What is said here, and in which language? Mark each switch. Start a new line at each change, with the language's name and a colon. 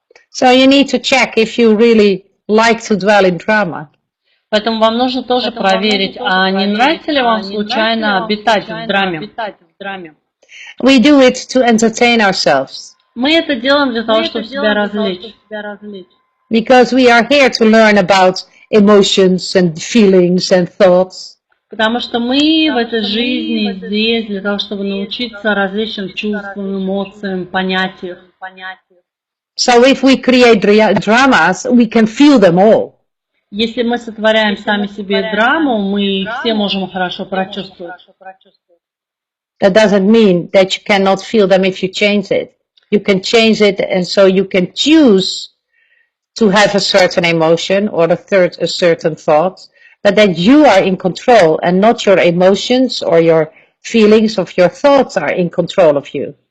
English: So you need to check if you really like to dwell in drama.
Russian: Поэтому вам нужно тоже проверить, а не нравится ли вам случайно обитать в драме.
English: We do it to entertain ourselves.
Russian: Мы это делаем для того, чтобы себя развлечь.
English: Because we are here to learn about emotions and feelings and thoughts.
Russian: Потому что мы в этой жизни здесь для того, чтобы научиться различным чувствам, эмоциям, понять их.
English: So if we create dramas, we can feel them all.
Russian: Если мы сотворяем сами себе драму, мы их все можем хорошо прочувствовать.
English: That doesn't mean that you cannot feel them if you change it. You can change it, and so you can choose to have a certain emotion or a certain thought, but that you are in control and not your emotions or your feelings of your thoughts are in control of you.